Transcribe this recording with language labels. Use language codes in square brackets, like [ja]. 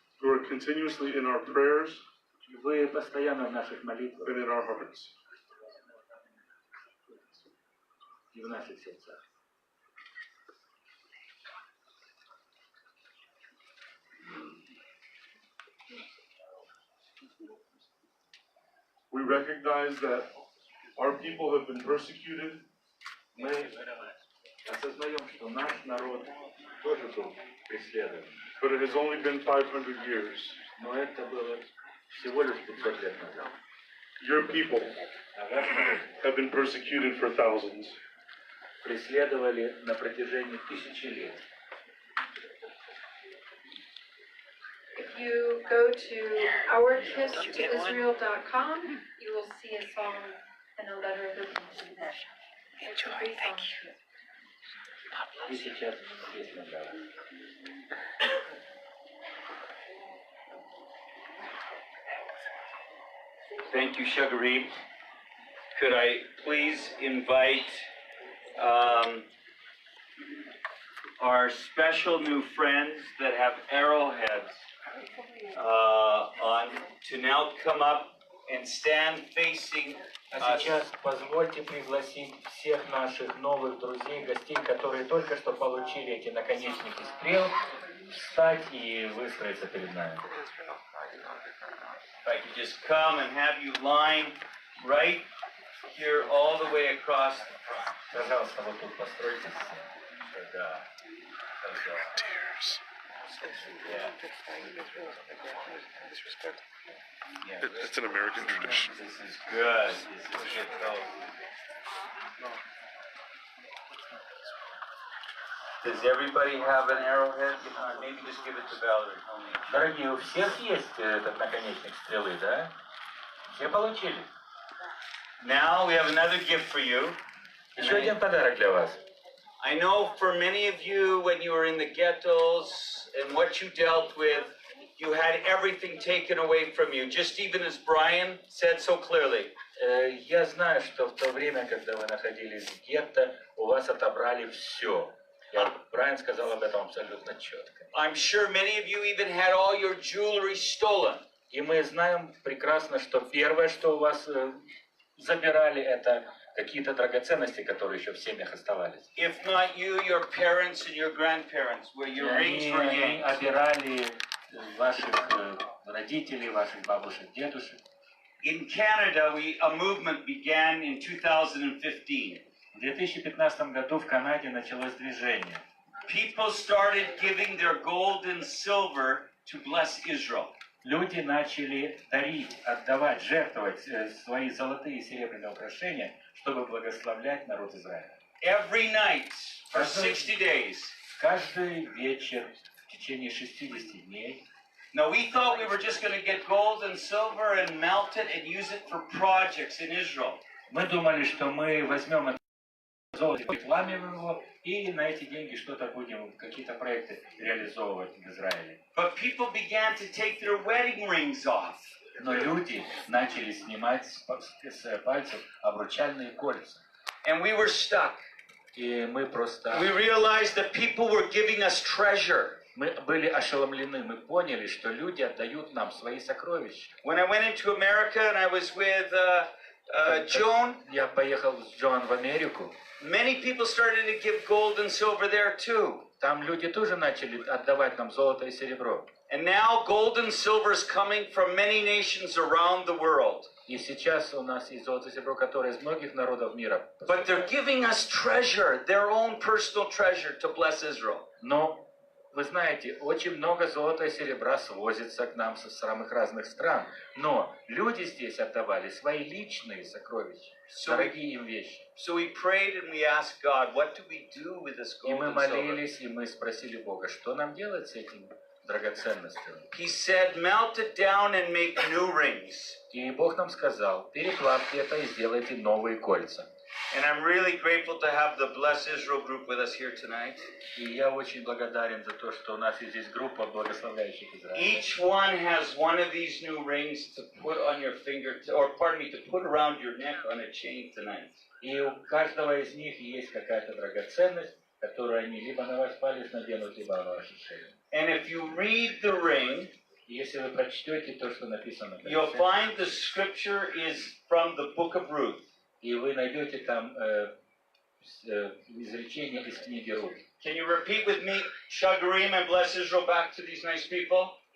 [en] Who are continuously in our prayers. [ru] Вы постоянно в наших молитвах. [en] And in our hearts. [ru] И в наших сердцах. [en] We recognize that our people have been persecuted. [ru] Мы осознаем, что наш народ тоже был преследован. [en] But it has only been 500 years. [ru] Но это было всего лишь 500 лет назад. [en] Your people have been persecuted for thousands. [ru] Преследовали на протяжении тысячи лет. [en] If you go to ourkisstoisrael.com, you will see a song and a letter of repentance. Enjoy, thank you. [ru] И сейчас песня для вас. [en] Thank you, Shagari. Could I please invite our special new friends that have arrowheads on to now come up and stand facing [ru] А сейчас позвольте пригласить всех наших новых друзей, гостей, которые только что получили эти наконечники стрел, встать и выстроиться перед нами. [en] If I could just come and have you line right here all the way across the front. [ru] Пожалуйста, вот тут постройтесь. Да. [en] It's an American tradition. This is good. This is good. Does everybody have an arrowhead? Maybe just give it to Valerie. [ru] Дорогие, у всех есть этот наконечник стрелы, да? Все получили? [en] Now we have another gift for you. [ru] Еще один подарок для вас. [en] I know for many of you, when you were in the ghettos and what you dealt with, you had everything taken away from you, just even as Brian said so clearly. [ru] Я знаю, что в то время, когда вы находились в гетто, у вас отобрали все. Брайан сказал об этом абсолютно четко. [en] I'm sure many of you even had all your jewelry stolen. [ru] И мы знаем прекрасно, что первое, что у вас забирали, это какие-то драгоценности, которые еще в семьях оставались. [en] If not you, your parents and your grandparents, where your rings were [ru] Они [en] yanked. [ru] обирали ваших родителей, ваших бабушек, дедушек. [en] In Canada, a movement began in 2015. [ru] В 2015 году в Канаде началось движение. [en] People started giving their gold and silver to bless Israel. [ru] Люди начали дарить, отдавать, жертвовать свои золотые и серебряные украшения, чтобы благословлять народ Израиля. [en] Every night for 60 days. [ru] Каждый вечер в течение 60 дней. [en] Now we thought we were just going to get gold and silver and melt it and use it for projects in Israel. [ru] Мы думали, что мы возьмем это золото, пламем его, и на эти деньги что-то будем, какие-то проекты реализовывать в Израиле. [en] But people began to take their wedding rings off. [ru] Но люди начали снимать с пальцев обручальные кольца. [en] And we were stuck. [ru] И мы просто... [en] We realized that people were giving us treasure. [ru] Мы были ошеломлены, мы поняли, что люди отдают нам свои сокровища. [en] When I went into America and I was with Joan, [ru] Я поехал с Джон в Америку. [en] many people started to give gold and silver there too. [ru] Там люди тоже начали отдавать нам золото и серебро. [en] And now gold and silver is coming from many nations around the world. [ru] И сейчас у нас есть золото и серебро, которые из многих народов мира. [en] But they're giving us treasure, their own personal treasure to bless Israel. [ru] Но вы знаете, очень много золота и серебра свозится к нам со самых разных стран. Но люди здесь отдавали свои личные сокровища, дорогие им вещи. [en] So we prayed and we asked God, what do we do with this [ru] И [en] gold [ru] мы [en] and silver? [ru] молились, и мы спросили Бога, что нам делать с этим драгоценностью. [en] He said, melt it down and make new rings. [ru] И Бог нам сказал, переплавьте это и сделайте новые кольца. [en] And I'm really grateful to have the Bless Israel group with us here tonight. [ru] И я очень благодарен за то, что у нас есть здесь группа благословляющих Израиля. [en] Each one has one of these new rings to put on your finger, to put around your neck on a chain tonight. [ru] И у каждого из них есть какая-то драгоценность, которую они либо на ваш палец наденут, либо на вашу шею. [en] And if you read the ring, [ru] И если вы прочтете то, что написано на [en] you'll [ru] кольце, [en] find the scripture is from the book of Ruth. [ru] и вы найдете там изречение из книги Рут. [en] Can you repeat with me, Shagarim and Bless Israel, back to these nice people?